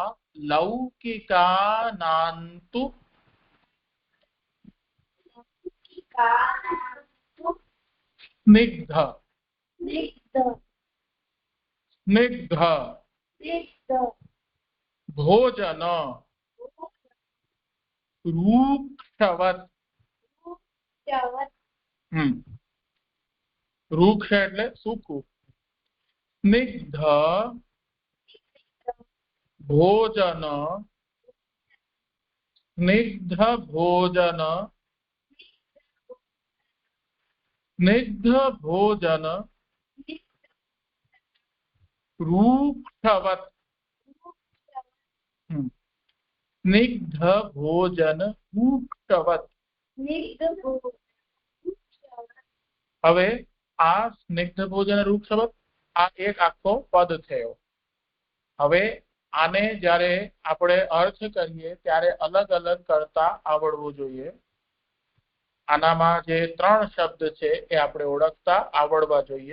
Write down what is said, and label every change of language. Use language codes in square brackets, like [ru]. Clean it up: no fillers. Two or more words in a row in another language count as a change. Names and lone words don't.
[sa] लौकिकानान्तु स्निग्ध स्निग्ध भोजन रूक्षवत् रूक्ष [gu] એટલે સૂકું. [sa] સ્નિગ્ધ ભોજન સ્નિગ્ધ ભોજન स्निग्ध भोजन रूक्षवत् स्निग्ध भोजन रूक्षवत्. [gu] હવે આ [sa] સ્નિગ્ધ ભોજન રૂક્ષવત [gu] આ એક આખો પદ થયો. હવે આને જ્યારે આપણે અર્થ કરીએ ત્યારે અલગ અલગ કરતા આવડવું જોઈએ. આનામાં જે ત્રણ શબ્દ છે એ આપણે ઓળખતા આવડવા જોઈએ.